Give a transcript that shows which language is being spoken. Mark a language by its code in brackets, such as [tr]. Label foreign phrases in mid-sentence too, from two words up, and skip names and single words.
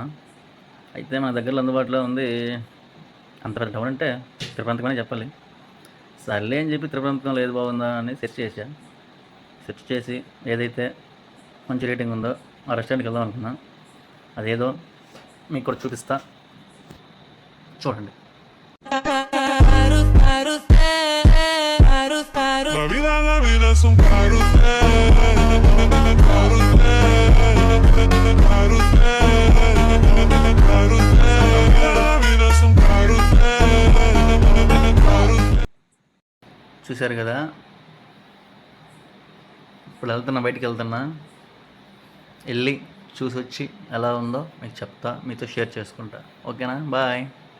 [te] అయితే మన దగ్గరలో అందుబాటులో ఉంది. అంత పెద్ద టౌన్ అంటే తిరుపతికనే చెప్పాలి. సర్లే అని చెప్పి తిరుపతిలో ఏది బాగుందా అని సెర్చ్ చేసి ఏదైతే మంచి రేటింగ్ ఉందో ఆ రెస్టారెంట్కి వెళ్దాం అనుకున్నా. అదేదో మీకు కూడా చూపిస్తా, చూడండి. [es] La vida es un carrusel, carrusel, carrusel, carrusel. La vida es un carrusel, carrusel. [te] చూశారు కదా, ఇప్పుడు బయటికి వెళ్తున్నా. వెళ్ళి చూసి వచ్చి ఎలా ఉందో మీకు చెప్తా, మీతో షేర్ చేసుకుంటా. ఓకేనా? బాయ్.